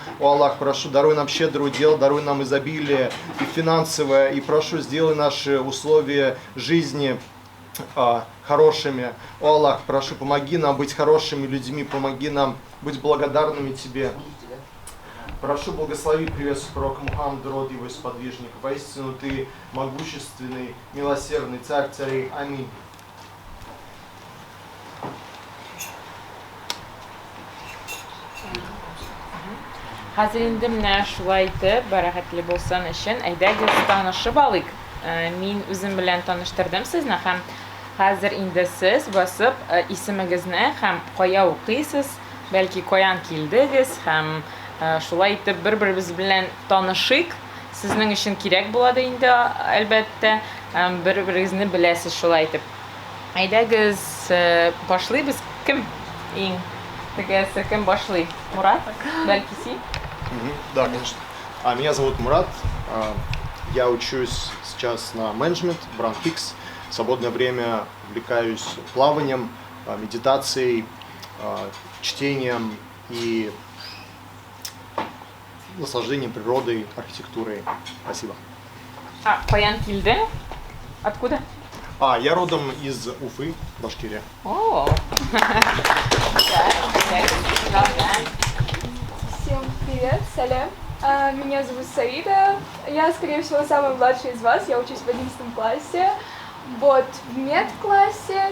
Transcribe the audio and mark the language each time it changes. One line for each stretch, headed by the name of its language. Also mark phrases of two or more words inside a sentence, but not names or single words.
Russian: О Аллах, прошу, даруй нам щедрое удел, даруй нам изобилие и финансовое, и прошу, сделай наши условия жизни хорошими. О Аллах, прошу, помоги нам быть хорошими людьми, помоги нам быть благодарными Тебе. Прошу, благослови, приветствуй пророка Мухаммада, род его и сподвижник. Воистину Ты могущественный, милосердный царь царей. Аминь.
Tatar: Хәзер инде менә шулай итеп, бәрәкәтле булсын өчен, әйдәгез танышып алыйк. Мин үзем белән таныштырдым сезне һәм хәзер инде сез басып исемегезне һәм кая укыйсыз, бәлки каян килдегез һәм шулай итеп бер-беребез белән танышыйк. Сезнең өчен кирәк булады инде әлбәттә, бер-берегезне беләсез шулай итеп. Әйдәгез башлыйбыз. Кем иң тегесе кем башлый? Мурат? Бәлки син?
Russian: Да, конечно. Меня зовут Мурат. Я учусь сейчас на менеджмент в Бранхикс. В свободное время увлекаюсь плаванием, медитацией, чтением и наслаждением природой, архитектурой. Спасибо.
Tatar: Каян килде?
Russian: Откуда? Я родом из Уфы, Башкирия. О. Всем привет, салям. Меня зовут Саида. Я, скорее всего, самая младшая из вас. Я учусь в 11 классе. Вот, в медклассе.